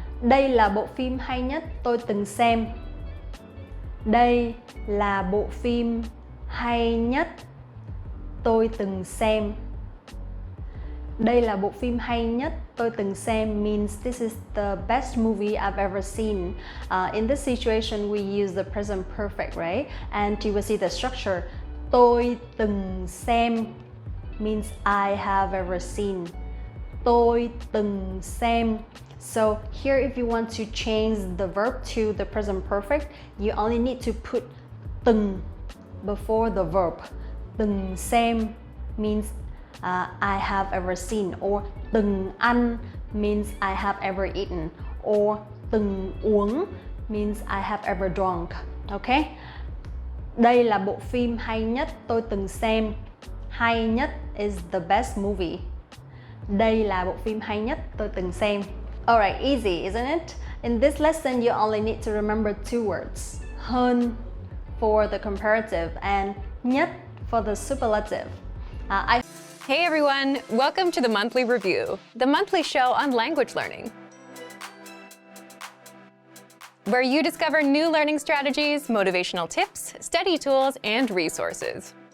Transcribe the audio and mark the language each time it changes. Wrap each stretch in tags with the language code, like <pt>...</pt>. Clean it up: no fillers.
<vi>Đây là bộ phim hay nhất tôi từng xem. Đây là bộ phim hay nhất tôi từng xem. Đây là bộ phim hay nhất tôi từng xem</vi> <en>means this is the best movie I've ever seen. In this situation we use the present perfect, right? And you will see the structure.</en> <vi>Tôi từng xem</vi> <en>means I have ever seen.</en> <vi>Tôi từng xem.</vi> <en>So here if you want to change the verb to the present perfect, you only need to put từng before the verb.</en> <vi>Từng xem</vi> <en>means I have ever seen, or</en> <vi>từng ăn</vi> <en>means I have ever eaten, or</en> <vi>từng uống</vi> <en>means I have ever drunk. Okay?</en> <vi>Đây là bộ phim hay nhất tôi từng xem. Hay nhất</vi> <en>is the best movie.</en> <vi>Đây là bộ phim hay nhất tôi từng xem.</vi> <en>Alright, easy, isn't it? In this lesson, you only need to remember two words. Hơn for the comparative and nhất for the superlative. Hey everyone, welcome to the Monthly Review, the monthly show on language learning, where you discover new learning strategies, motivational tips, study tools, and resources.</en>